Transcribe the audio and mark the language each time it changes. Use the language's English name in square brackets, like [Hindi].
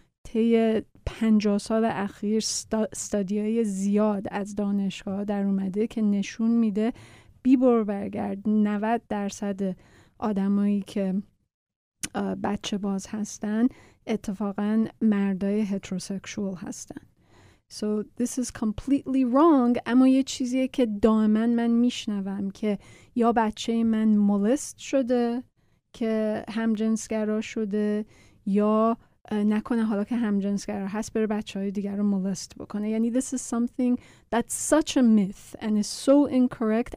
[Persian] طی 50 سال اخیر استادیای زیاد از دانشگاه در اومده که نشون میده بیبر برگرد 90% آدمایی که بچه باز هستن اتفاقا مردای هتروسکشوال هستن. [English] So this is completely wrong. [Persian] اما یه چیزیه که دائما من میشنوم که یا بچه من مولست شده که همجنسگرا شده یا نکنه حالا که همجنسگرا هست بره بچه‌های دیگر رو مولست بکنه. [English] یعنی this is something that's such a myth and is so incorrect.